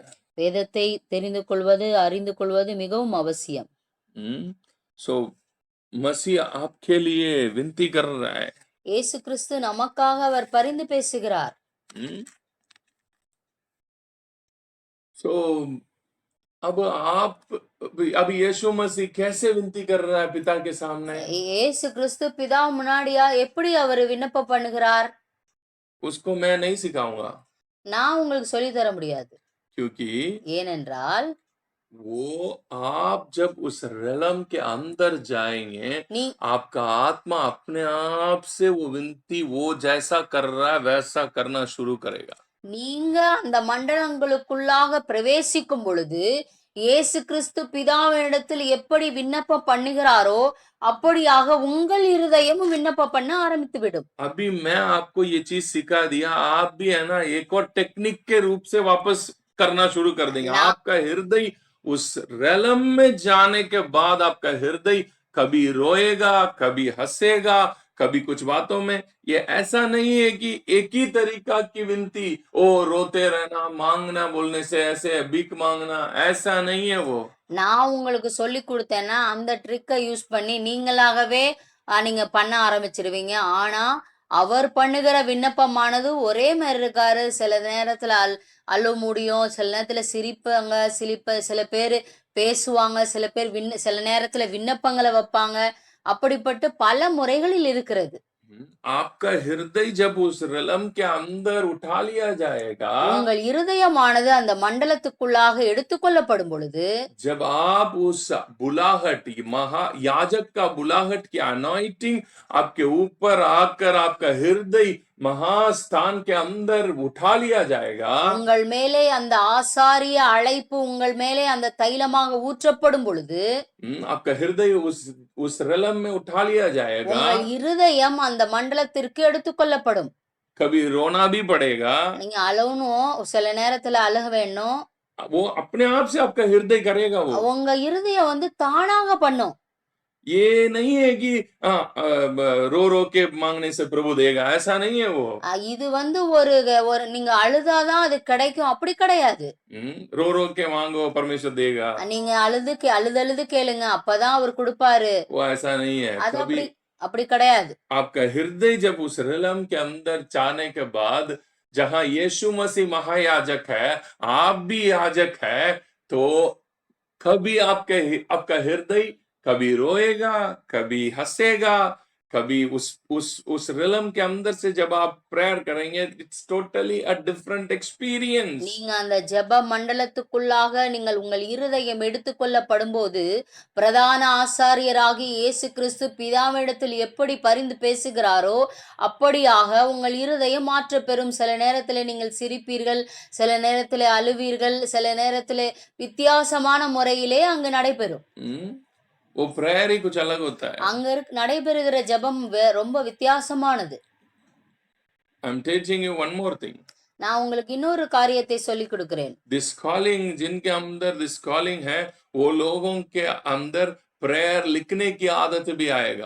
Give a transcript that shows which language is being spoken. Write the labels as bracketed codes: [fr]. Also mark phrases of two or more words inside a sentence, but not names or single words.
[ta] வேதத்தை தெரிந்து கொள்வது அறிந்து கொள்வது மிகவும் அவசியம். [hi] सो मसीह आपके लिए विनती कर रहा है। [ta] இயேசு கிறிஸ்து நமக்காக அவர் பரிந்து பேசுகிறார். [hi] सो अब यीशु मसीह कैसे विनती कर रहा है पिता के सामने? [ta] இயேசு கிறிஸ்து பிதா முன்னாடியா எப்படி அவர் விண்ணப்பம் பண்ணுகிறார்? [hi] उसको मैं नहीं सिखाऊंगा, [ta] நான் உங்களுக்கு சொல்லி தர முடியாது. [hi] क्योंकि [ta] ஏனென்றால் [hi] वो आप जब उस रेलम के अंदर जाएंगे, आपका आत्मा अपने आप से वो विनती वो जैसा कर रहा है वैसा करना शुरू करेगा। [ta] நீங்க அந்த மண்டலங்களுக்குள்ளாக பிரவேசிக்கும் பொழுது இயேசு கிறிஸ்து பிதாவினிடத்தில் எப்படி விண்ணப்பம் பண்ணுகிறாரோ அப்படியாக உங்கள் இருதயமும் விண்ணப்பம் பண்ண ஆரம்பித்து விடும். [hi] अभी मैं आपको ये चीज सिखा दिया, आप भी है ना एक और टेक्निक के रूप से वापस करना शुरू कर देंगे। आपका हृदय उस रेलम में जाने के बाद आपका हृदय कभी रोएगा, कभी हंसेगा, कभी कुछ बातों में। ये ऐसा नहीं है कि एक ही तरीका की विनती, ओ रोते रहना, मांगना, बोलने से ऐसे भीख मांगना, ऐसा नहीं है वो। [ta] நான் உங்களுக்கு சொல்லி கொடுத்தேன்னா அந்த ட்ரிக்கை யூஸ் பண்ணி நீங்களாகவே நீங்க பண்ண ஆரம்பிச்சிருவீங்க. ஆனா அவர் பண்ணுகிற விண்ணப்பமானது ஒரே மாதிரி இருக்காரு. சில நேரத்துல அழுவ முடியும், சில நேரத்துல சிரிப்பாங்க, சில பேர் பேசுவாங்க, சில நேரத்துல விண்ணப்பங்களை வைப்பாங்க. அப்படிப்பட்டு பல முறைகளில் இருக்கிறது. [hi] आपका हृदय जब उस रेलम के अंदर उठा लिया जाएगा, [ta] உங்கள் இருதயமானது அந்த மண்டலத்துக்குள்ளாக எடுத்துக்கொள்ளப்படும் பொழுது, [hi] जब आप उस बुलाहट महायाजक का बुलाहट की अनॉइंटिंग आपके ऊपर आकर आपका हृदय महास्थान के अंदर उठा लिया जाएगा, [ta] உங்கள் மேலே அந்த ஆசாரிய அழைப்பு உங்கள் மேலே அந்த தைலமாக ஊற்றப்படும் பொழுது, [hi] आपका हृदय उस रेलम में उठा लिया जाएगा, [ta] உங்கள் இருதயம் அந்த மண்டலத்திற்கு எடுத்துக்கொள்ளப்படும். [hi] कभी रोना भी पड़ेगा, [ta] நீங்க அழணும், சில நேரத்துல அழுக வேணும். [hi] वो अपने आप से आपका हृदय करेगा। वो [ta] உங்க இருதயம் வந்து தானாக பண்ணும். [hi] ये नहीं है कि रो रो के मांगने से प्रभु देगा, ऐसा नहीं है वो। [ta] இது வந்து ஒரு நீங்க அழுதாதான் அது கிடைக்கும் அப்படி கிடையாது. [hi] रो रो के मांगो परमेश्वर देगा, [ta] நீங்க அழுது கேளுங்க அப்பதான் அவர் கொடுப்பாரு, [hi] वो ऐसा नहीं है। [ta] அது அப்படி கிடையாது. [hi] आपका हृदय जब उस रेलम के अंदर जाने के बाद, जहां यीशु मसीह महायाजक है, आप भी याजक है, तो कभी आपका हृदय कभी रोएगा, कभी हंसेगा, कभी उस रिलम के अंदर से जब आप प्रेयर करेंगे, [en] it's totally a different experience. [ta] நீங்க அந்த ஜெப மண்டலத்துக்குள்ளாக நீங்கள் உங்கள் இருதயம் எடுத்துக்கொள்ளப்படும் போது பிரதான ஆசாரியராகி இயேசு கிறிஸ்து பிதாவிடத்தில் எப்படி பரிந்து பேசுகிறாரோ அப்படியாக உங்கள் இருதயம் மாற்ற பெறும். சில நேரத்தில் நீங்கள் சிரிப்பீர்கள், சில நேரத்தில் அழுவீர்கள், சில நேரத்தில் வித்தியாசமான முறையிலே அங்கு நடைபெறும். [hi] वो प्रेयर ही कुछ अलग होता है। [ta] அங்க நடைபெறுகிற ஜெபம் ரொம்ப வித்தியாசமானது. [en] I'm teaching you one more thing. [ta] நான் உங்களுக்கு இன்னொரு காரியத்தை சொல்லி கொடுக்கிறேன். [en] This calling [hi] जिनके अंदर [en] this calling [hi] है, वो लोगों के अंदर प्रेयर लिखने की आदत भी आएगा।